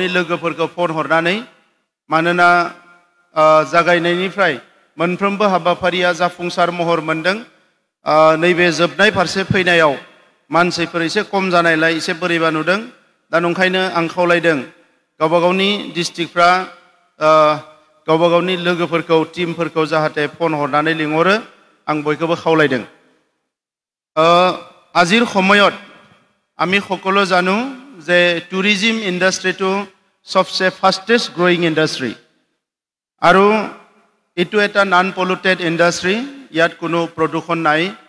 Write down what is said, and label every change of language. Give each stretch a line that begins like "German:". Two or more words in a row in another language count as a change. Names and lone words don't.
Bodo: लोगोफोरखौ फन हरनानै मानोना जागायनायनिफ्राय मोनफ्रोमबो हाबाफारिया जाफुंसार महर मोनदों नैबे जोबनाय फारसे फैनायाव मानसिफोर एसे खम जानायलाय एसे बोरैबा नुदों दा नंखायनो आं खावलायदों गावबा गावनि डिस्ट्रिक्टफ्रा गावबा गावनि लोगोफोरखौ टीमफोरखौ जाहाथे फन हरनानै लिंहरो आं बयखौबो खावलायदों
Assamese: আজিৰ সময়ত আমি সকলো জানো যে
English: tourism industry
Assamese: সবচে
English: fastest growing industry
Assamese: আৰু এইটো এটা
English: non polluted industry
Assamese: ইয়াত কোনো প্ৰদূষণ নাই